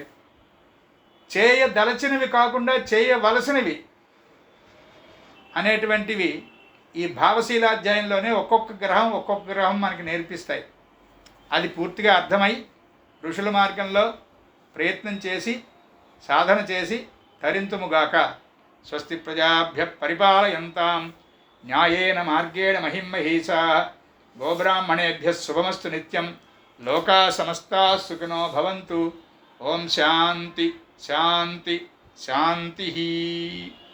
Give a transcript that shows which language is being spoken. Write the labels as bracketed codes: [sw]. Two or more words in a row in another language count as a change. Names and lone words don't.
[te] చేయదలచినవి కాకుండా చేయవలసినవి అనేటువంటివి ఈ భావశీలాధ్యాయంలోనే ఒక్కొక్క గ్రహం మనకి నేర్పిస్తాయి. అది పూర్తిగా అర్థమై ఋషుల మార్గంలో ప్రయత్నం చేసి సాధన చేసి తరింతుముగాక. [sa] స్వస్తి ప్రజాభ్య పరిపాలయంతాం న్యాయేన మార్గేణ మహిమహీసా. గోబ్రాహ్మణేభ్య శుభమస్తు నిత్యం. లోకా సమస్తా సుఖినో భవంతు. ఓం శాంతి శాంతి శాంతి.